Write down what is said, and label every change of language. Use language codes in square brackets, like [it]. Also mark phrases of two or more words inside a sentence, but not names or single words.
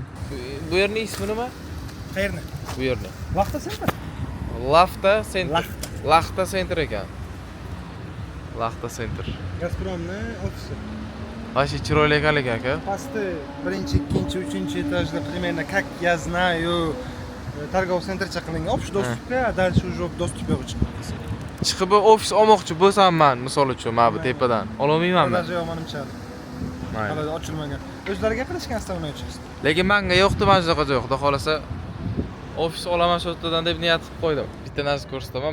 [uz] Bu yerning ismi nima? Qayerni? Bu yerni. Vaqtda center. Lafta Center. Laxta Center ekan. Laxta Center. Gazpromni ofisi. Vashi chiroyli ekanlik aka. Pastda birinchi, ikkinchi, uchinchi etajda [ru] примерно как я знаю, торговый центрcha [uz] qilingan [ru] общий доступga, [uz] a [ru] дальше уже доступ [uz] yo'q chiqadi. Chiqib ofis olmoqchi bo'lsam men, misol uchun, mana bu tepadan ololmaymanmi? Даже yo'q menimcha. Mayli. Hali ochilmagan. O'zlariga qilishgan avtomobilchilar. Lekin menga yo'qdi mana shunaqa joy. Xudo xolasa ofis olaman shu yerdan deb niyat qilib qo'ydim. Bitta narsa ko'rsataman.